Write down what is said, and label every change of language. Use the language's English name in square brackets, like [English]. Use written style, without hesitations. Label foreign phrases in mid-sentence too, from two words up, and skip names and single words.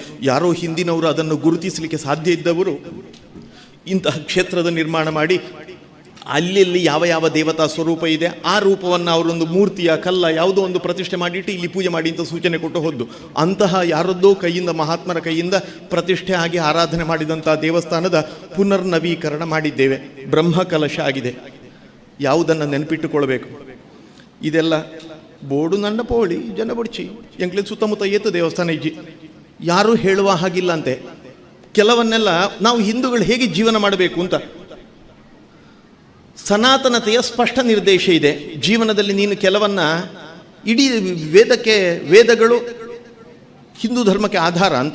[Kannada] ಯಾರೋ ಹಿಂದಿನವರು ಅದನ್ನು ಗುರುತಿಸಲಿಕ್ಕೆ ಸಾಧ್ಯ ಇದ್ದವರು ಇಂತಹ ಕ್ಷೇತ್ರದ ನಿರ್ಮಾಣ ಮಾಡಿ ಅಲ್ಲಿ ಯಾವ ಯಾವ ದೇವತಾ ಸ್ವರೂಪ ಇದೆ ಆ ರೂಪವನ್ನು ಅವರೊಂದು ಮೂರ್ತಿಯ ಕಲ್ಲ ಯಾವುದೋ ಒಂದು ಪ್ರತಿಷ್ಠೆ ಮಾಡಿಟ್ಟು ಇಲ್ಲಿ ಪೂಜೆ ಮಾಡಿ ಅಂತ ಸೂಚನೆ ಕೊಟ್ಟು ಹೋದ್ದು. ಅಂತಹ ಯಾರದ್ದೋ ಕೈಯಿಂದ, ಮಹಾತ್ಮರ ಕೈಯಿಂದ ಪ್ರತಿಷ್ಠೆ ಆಗಿ ಆರಾಧನೆ ಮಾಡಿದಂಥ ದೇವಸ್ಥಾನದ ಪುನರ್ನವೀಕರಣ ಮಾಡಿದ್ದೇವೆ, ಬ್ರಹ್ಮಕಲಶ ಆಗಿದೆ. ಯಾವುದನ್ನು ನೆನಪಿಟ್ಟುಕೊಳ್ಬೇಕು, [Tulu] ಇದೆಲ್ಲ ಬೋಡು ನಂಡ ಪೋಳಿ ಜನ ಬಡ್ಚಿ ಎಂಕ್ಲೆ ಸುತ್ತಮುತ್ತ ಏತು ದೇವಸ್ಥಾನ ಇಜ್ಜಿ, [Kannada] ಯಾರೂ ಹೇಳುವ ಹಾಗಿಲ್ಲ ಅಂತೆ. ಕೆಲವನ್ನೆಲ್ಲ ನಾವು ಹಿಂದೂಗಳು ಹೇಗೆ ಜೀವನ ಮಾಡಬೇಕು ಅಂತ ಸನಾತನತೆಯ ಸ್ಪಷ್ಟ ನಿರ್ದೇಶ ಇದೆ. ಜೀವನದಲ್ಲಿ ನೀನು ಕೆಲವನ್ನ, ಇಡೀ ವೇದಗಳು ಹಿಂದೂ ಧರ್ಮಕ್ಕೆ ಆಧಾರ ಅಂತ.